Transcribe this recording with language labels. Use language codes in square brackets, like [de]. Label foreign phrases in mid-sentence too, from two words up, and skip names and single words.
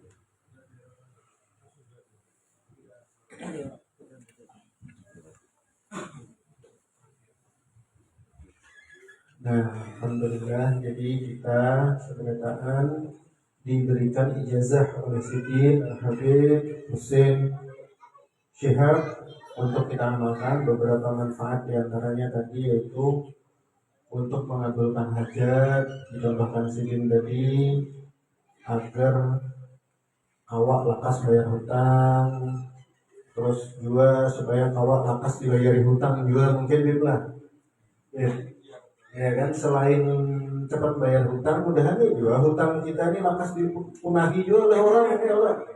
[id] Nah, alhamdulillah, jadi kita sebenarnya diberikan ijazah oleh Sidin Habib Husin Syihab untuk kita amalkan beberapa manfaat diantaranya tadi yaitu untuk mengabulkan hajat, [bjn] dicontohkan Sidin tadi agar awak lakas bayar hutang, terus juga supaya awak lakas dibayari hutang juga mungkin Bib lah. Ya kan, selain cepat bayar hutang, mudahan juga hutang kita ini lakas dipunahi juga oleh orang ini Allah.